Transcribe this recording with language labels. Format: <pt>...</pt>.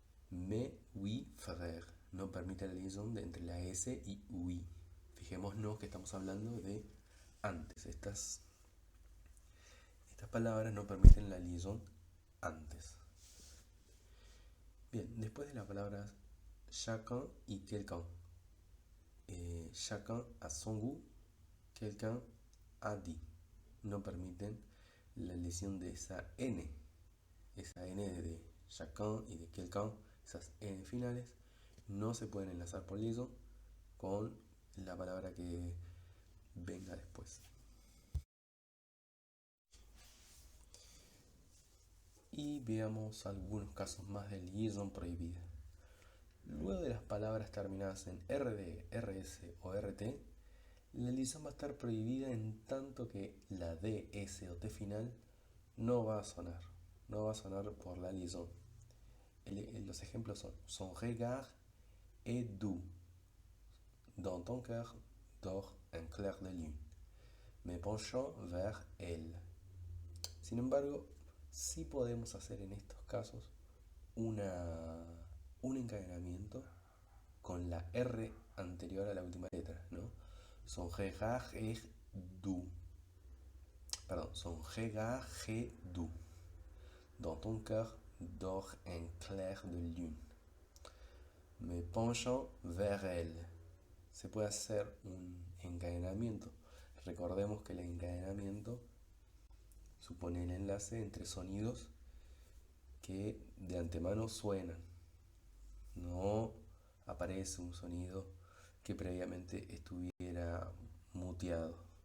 <fr>Mais oui frère</fr> <es>no permite la liaison entre la S y oui. Fijémonos que estamos hablando de antes. Estas palabras no permiten la liaison antes. Bien, después de las palabras chacun y quelqu'un.</es> <fr>Chacun a son goût, quelqu'un a dit.</fr> <es>No permiten la lesión de esa N. Esa N de chacun y de quelqu'un, esas N finales, no se pueden enlazar por liaison con la palabra que venga después. Y veamos algunos casos más de liaison prohibida. Luego de las palabras terminadas en RD, RS o RT, la liaison va a estar prohibida en tanto que la D, S o T final no va a sonar. No va a sonar por la liaison. Los ejemplos son</es> <fr>son regard est doux. Dans ton cœur dort un clair de lune. Me penchant vers elle.</fr> <es>Sin embargo, sí podemos hacer en estos casos un encadenamiento con la R anterior a la última letra, ¿no?</es> <fr>Son regard est doux.</fr> <es>Perdón,</es> <fr>son regard est doux. Dans ton cœur dort un clair de lune. Me penchant vers elle.</fr> <es>Se puede hacer un encadenamiento. Recordemos que el encadenamiento supone el enlace entre sonidos que de antemano suenan. No aparece un sonido que previamente estuviera muteado.</es>